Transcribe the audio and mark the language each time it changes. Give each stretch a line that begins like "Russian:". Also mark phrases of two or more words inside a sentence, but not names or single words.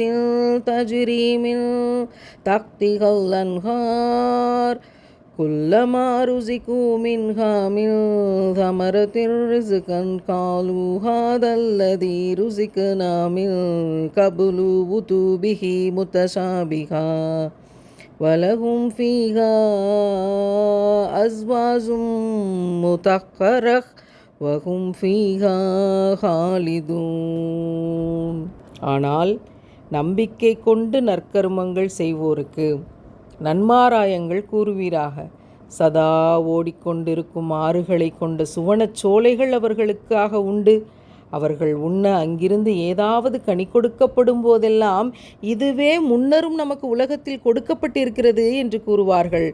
Arabic: تجري من تحتها الأنهار كلما رزقوا منها من ثمرة رزقا قالوا هذا الذي رزقنا من قبل وأتوا به متشابها ولهم فيها أزواج مطهرة وهم فيها خالدون.
Tamil: ஆனால் நம்பிக்கை கொண்டு நற்கர்மங்கள் செய்வோருக்கு நன்மாராயங்கள் கூறுவீராக. சதா ஓடிக்கொண்டிருக்கும் ஆறுகளை கொண்ட சுவனச் சோலைகள் அவர்களுக்காக உண்டு. அவர்கள் உண்ண அங்கிருந்து ஏதாவது கனி கொடுக்கப்படும் போதெல்லாம் இதுவே முன்னரும் நமக்கு உலகத்தில் கொடுக்கப்பட்டிருக்கிறது என்று கூறுவார்கள்.